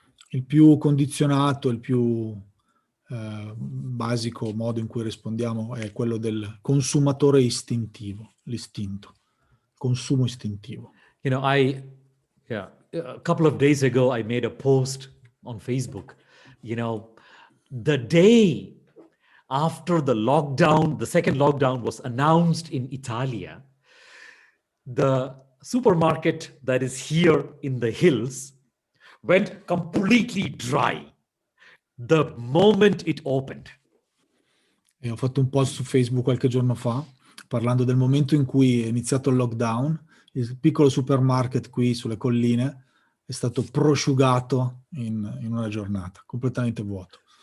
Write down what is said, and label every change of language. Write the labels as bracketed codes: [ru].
[it] Il più condizionato, il più basico modo in cui rispondiamo è quello del consumatore istintivo, l'istinto, consumo istintivo. [en] A couple of days ago, I made a post on Facebook. The day after the second lockdown was announced in Italia, the supermarket that is here in the hills went completely dry the moment it opened. [it] E ho fatto un post su Facebook qualche giorno fa parlando del momento in cui è iniziato il lockdown. Il piccolo supermarket qui sulle colline è stato prosciugato in una giornata, completamente vuoto.